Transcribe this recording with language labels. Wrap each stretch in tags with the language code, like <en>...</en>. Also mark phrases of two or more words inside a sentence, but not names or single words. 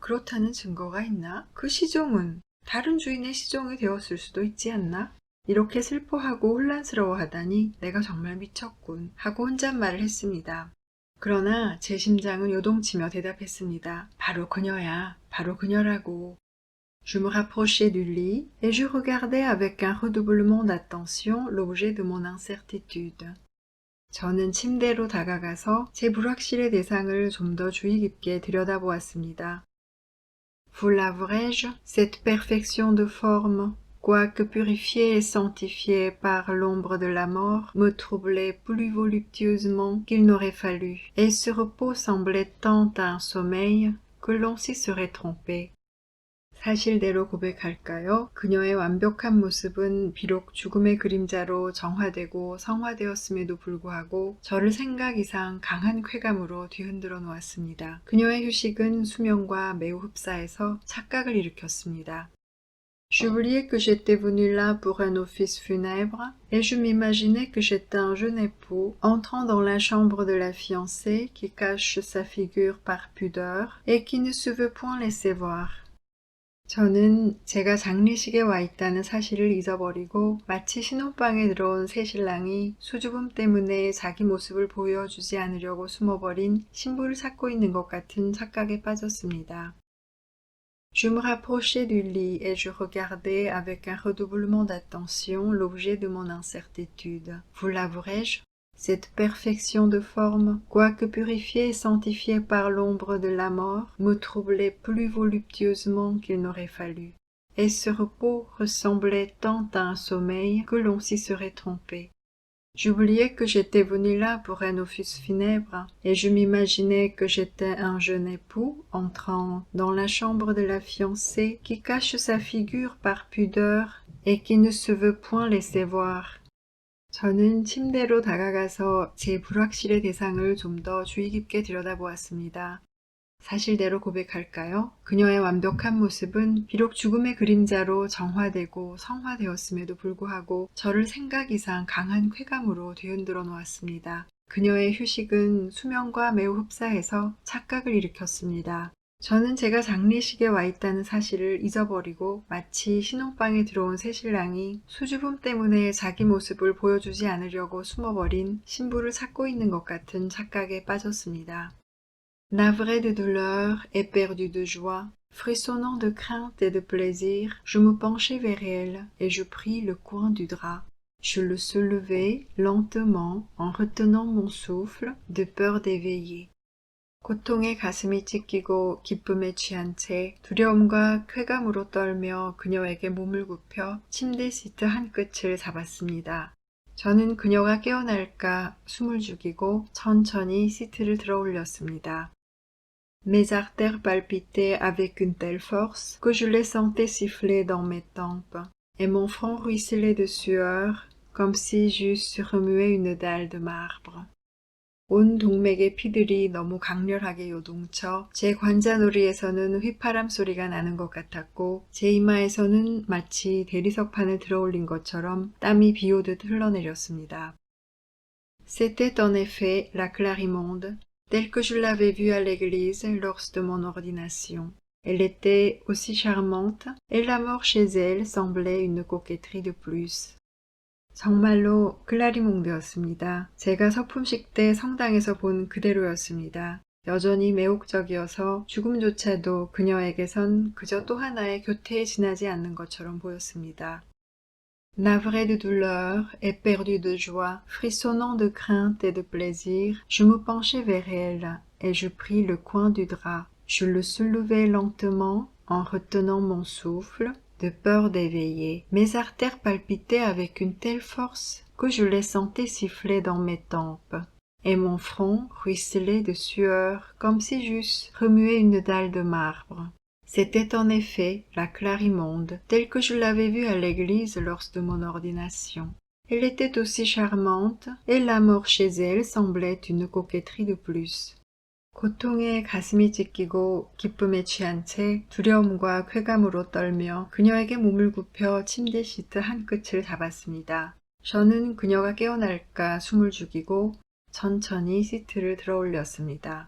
<ko>그렇다는 증거가 있나? 그 시종은 다른 주인의 시종이 되었을 수도 있지 않나? 이렇게 슬퍼하고 혼란스러워하다니 내가 정말 미쳤군 하고 혼잣말을 했습니다. 그러나 제 심장은 요동치며 대답했습니다. 바로 그녀야, 바로 그녀라고.</ko> <fr>Je me rapprochai du lit et je regardais avec un redoublement d'attention l'objet de mon incertitude.</fr> <ko>저는 침대로 다가가서 제 불확실의 대상을 좀 더 주의 깊게 들여다보았습니다.</ko> <fr>Vous l'avouerai-je, cette perfection de forme, quoique purifiée et sanctifiée par l'ombre de la mort, me troublait plus voluptueusement qu'il n'aurait fallu, et ce repos semblait tant à un sommeil que l'on s'y serait trompé.</fr> <ko>사실대로 고백할까요? 그녀의 완벽한 모습은 비록 죽음의 그림자로 정화되고 성화되었음에도 불구하고 저를 생각 이상 강한 쾌감으로 뒤흔들어 놓았습니다. 그녀의 휴식은 수면과 매우 흡사해서 착각을 일으켰습니다.</ko> <fr>J'oubliais que j'étais venu là pour un office funèbre et je m'imaginais que j'étais un jeune époux entrant dans la chambre de la fiancée qui cache sa figure par pudeur et qui ne se veut point laisser voir.</fr> <ko>저는 제가 장례식에 와 있다는 사실을 잊어버리고 마치 신혼방에 들어온 새신랑이 수줍음 때문에 자기 모습을 보여주지 않으려고 숨어버린 신부를 찾고 있는 것 같은 착각에 빠졌습니다.</ko> <fr>Je me rapprochai du lit et je regardais avec un redoublement d'attention l'objet de mon incertitude. Vous l'avouerai-je? Cette perfection de forme, quoique purifiée et sanctifiée par l'ombre de la mort, me troublait plus voluptueusement qu'il n'aurait fallu. Et ce repos ressemblait tant à un sommeil que l'on s'y serait trompé. J'oubliais que j'étais venu là pour un office funèbre, et je m'imaginais que j'étais un jeune époux entrant dans la chambre de la fiancée qui cache sa figure par pudeur et qui ne se veut point laisser voir.</fr> <ko>저는 침대로 다가가서 제 불확실의 대상을 좀 더 주의 깊게 들여다보았습니다. 사실대로 고백할까요? 그녀의 완벽한 모습은 비록 죽음의 그림자로 정화되고 성화되었음에도 불구하고 저를 생각 이상 강한 쾌감으로 뒤흔들어 놓았습니다. 그녀의 휴식은 수면과 매우 흡사해서 착각을 일으켰습니다. 저는 제가 장례식에 와 있다는 사실을 잊어버리고 마치 신혼방에 들어온 새신랑이 수줍음 때문에 자기 모습을 보여주지 않으려고 숨어버린 신부를 찾고 있는 것 같은 착각에 빠졌습니다.</ko> <fr>Navré de douleur et perdu de joie, frissonnant de crainte et de plaisir, je me penchai vers elle et je pris le coin du drap. Je le soulevai lentement en retenant mon souffle de peur d'éveiller.</fr> <ko>고통에 가슴이 찢기고 기쁨에 취한 채 두려움과 쾌감으로 떨며 그녀에게 몸을 굽혀 침대 시트 한 끝을 잡았습니다. 저는 그녀가 깨어날까 숨을 죽이고 천천히 시트를 들어 올렸습니다.</ko> <fr>Mes artères palpitaient avec une telle force que je les sentais siffler dans mes tempes, et mon front ruisselait de sueur comme si j'eusse remué une dalle de marbre.</fr> <ko>온 동맥의 피들이 너무 강렬하게 요동쳐 제 관자놀이에서는 휘파람 소리가 나는 것 같았고 제 이마에서는 마치 대리석판을 들어올린 것처럼 땀이 비오듯 흘러내렸습니다.</ko> <fr>C'était en effet la Clarimonde, telle que je l'avais vue à l'église lors de mon ordination. Elle était aussi charmante, et la mort chez elle semblait une coquetterie de plus.</fr> <ko>정말로 클라리몽드였습니다. 제가 서품식 때 성당에서 본 그대로였습니다. 여전히 매혹적이어서 죽음조차도 그녀에게선 그저 또 하나의 교태에 지나지 않는 것처럼 보였습니다.</ko> <fr>Navré de douleur et perdu de joie, frissonnant de crainte et de plaisir, je me penchai vers elle et je pris le coin du drap. Je le soulevai lentement en retenant mon souffle, de peur d'éveiller. Mes artères palpitaient avec une telle force que je les sentais siffler dans mes tempes, et mon front ruisselait de sueur comme si j'eusse remué une dalle de marbre. C'était en effet la Clarimonde, telle que je l'avais vue à l'église lors de mon ordination. Elle était aussi charmante, et la mort chez elle semblait une coquetterie de plus.</fr> <ko>고통에 가슴이 찢기고 기쁨에 취한 채 두려움과 쾌감으로 떨며 그녀에게 몸을 굽혀 침대 시트 한 끝을 잡았습니다. 저는 그녀가 깨어날까 숨을 죽이고 천천히 시트를 들어 올렸습니다.</ko>